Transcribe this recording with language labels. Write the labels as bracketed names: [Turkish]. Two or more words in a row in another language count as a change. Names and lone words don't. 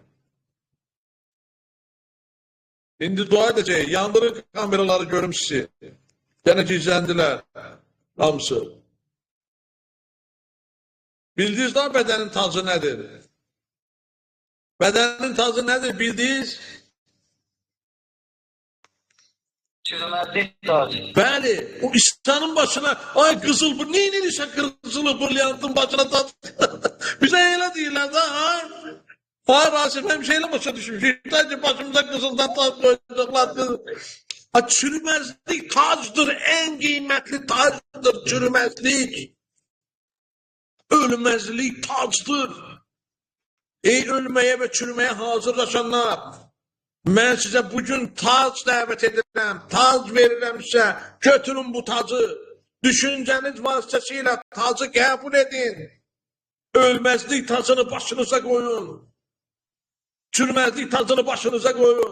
[Turkish] Şimdi dua edeceğiz. [Azerbaijani] Yandırın kameraları görüm sizi. [Turkish] Gene gizlendiler. Hamısı. Bildiniz daha bedenin tacı nedir? Bedenin tacı nedir bildiniz? Çürümezlik tac. [Azerbaijani] Bəli, o İsa'nın başına, ay qızıl bu, neyin edirsən qızılı brilliantın başına tac? Bizə elə deyirlər də, ha? Ha, Rasim, həmişə elə başa düşmüşük. Sadəcə başımıza qızıldan tac qoyacaqlar. [Turkish] Ha, çürümezlik tacdır, en kıymetli tacdır çürümezlik. Ölmezlik tacdır. [Azerbaijani] Ey ölmeye ve çürümeye hazırlaşanlar, mən sizə bugün tac dəvət edirəm, tac verirəm sizə, götürün bu tacı, düşüncəniz vasitəsilə tacı qəbul edin, ölməzlik tacını başınıza qoyun, [Turkish] çürümezlik tacını başınıza koyun.